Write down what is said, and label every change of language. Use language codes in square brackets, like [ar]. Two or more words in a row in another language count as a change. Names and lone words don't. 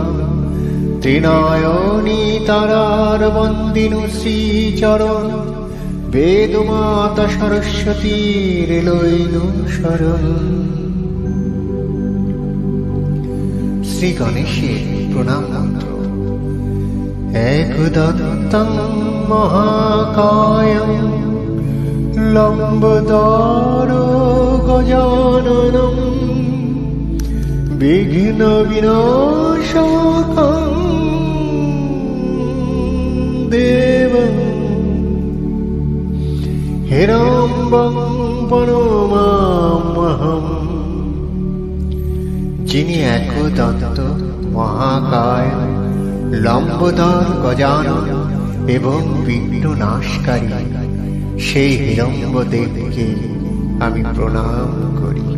[bn] ত্রিনয়নী তারার বন্দিনু শ্রীচরণ, বেদমাতা সরস্বতীর লইনু শরণ। শ্রী গণেশের প্রণাম মন্ত্র। [sa] एकदन्तं महाकायं लम्बोदरं गजाननं বিঘ্ন বিনাশকং দেবং হিরম্বং প্রণমাম্যহম। [bn] যিনি একদন্ত মহাকায়, লম্বোদর গজানন এবং বিঘ্ন নাশকারী, সেই হিরম্বদেবকে আমি প্রণাম করি।